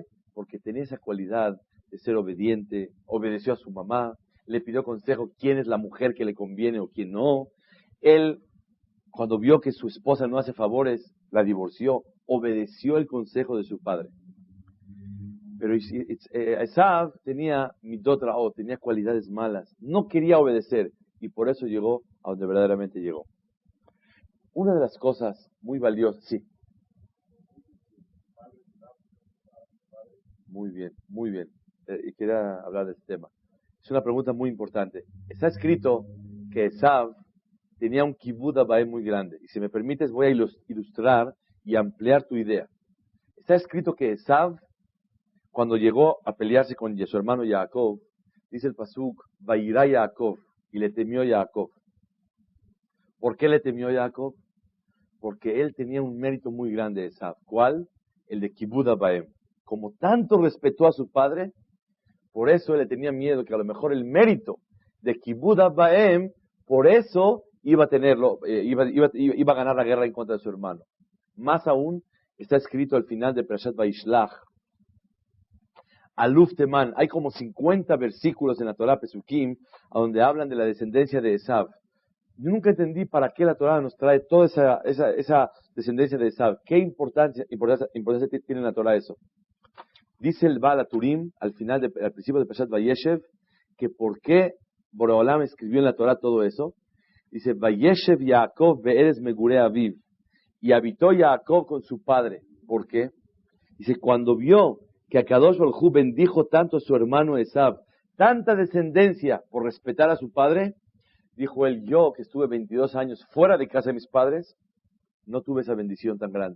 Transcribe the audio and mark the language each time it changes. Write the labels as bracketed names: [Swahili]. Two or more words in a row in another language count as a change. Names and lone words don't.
[Spanish] Porque tenía esa cualidad de ser obediente, obedeció a su mamá, le pidió consejo quién es la mujer que le conviene o quién no. Él, cuando vio que su esposa no hace favores, la divorció, obedeció el consejo de su padre. Pero Esav tenía [Hebrew] מידות רעות, [Spanish] tenía cualidades malas, no quería obedecer y por eso llegó a donde verdaderamente llegó. Una de las cosas muy valiosas, sí. Muy bien, muy bien. Y quería hablar de este tema. Es una pregunta muy importante. Está escrito que Esav tenía un [Hebrew] כיבוד אב ואם [Spanish] muy grande. Y si me permites voy a ilustrar y ampliar tu idea. Está escrito que Esav, cuando llegó a pelearse con su hermano Jacob, dice el pasuk, [Hebrew] ויירא יעקב, [Spanish] y le temió Jacob. ¿Por qué le temió Jacob? Porque él tenía un mérito muy grande, Esav. ¿Cuál? El de [Hebrew] כיבוד אב ואם. [Spanish] Como tanto respetó a su padre, por eso él le tenía miedo que a lo mejor el mérito de [Hebrew] כיבוד אב ואם, [Spanish] por eso iba a tenerlo, iba a ganar la guerra en contra de su hermano. Más aún, está escrito al final de Parashat Vaishlach, [Hebrew] אלוף תימן, [Spanish] hay como 50 versículos en la Torah Pesukim, donde hablan de la descendencia de Esav. Yo nunca entendí para qué la Torah nos trae toda esa descendencia de Esav. ¿Qué importancia tiene en la Torah eso? Dice el Baal HaTurim, al principio de Parashat Vayeshev, que por qué Boreolam escribió en la Torah todo eso. Dice, [Hebrew] וישב יעקב בארץ מגורי אביו. [Spanish] Y habitó Jacob con su padre. ¿Por qué? Dice, cuando vio que [Hebrew] הקדוש ברוך הוא [Spanish] bendijo tanto a su hermano Esav, tanta descendencia por respetar a su padre, dijo él, yo que estuve 22 años fuera de casa de mis padres, no tuve esa bendición tan grande.